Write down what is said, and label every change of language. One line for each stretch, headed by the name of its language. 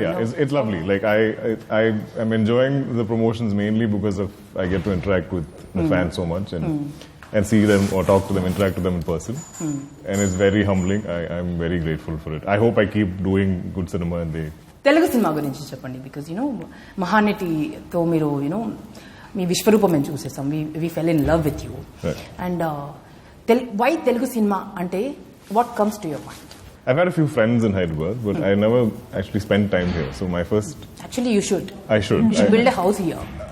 English: Yeah, it's lovely. Like I am enjoying the promotions mainly because of I get to interact with the fans so much and see them or talk to them, interact with them in person. And it's very humbling. I'm very grateful for it. I hope I keep doing good cinema and they...
Telugu: Telugu cinema గురించి చెప్పండి. Because మహానటితో మీరు మీ విశ్వరూపం మేము చూసేసాం.
English: We fell in love with you. And why
Telugu: Telugu cinema అంటే
English: What comes to your mind? I've had a few friends in Hyderabad, but I never actually spent time here. So my first... Actually, you should. I should. You should build a house here.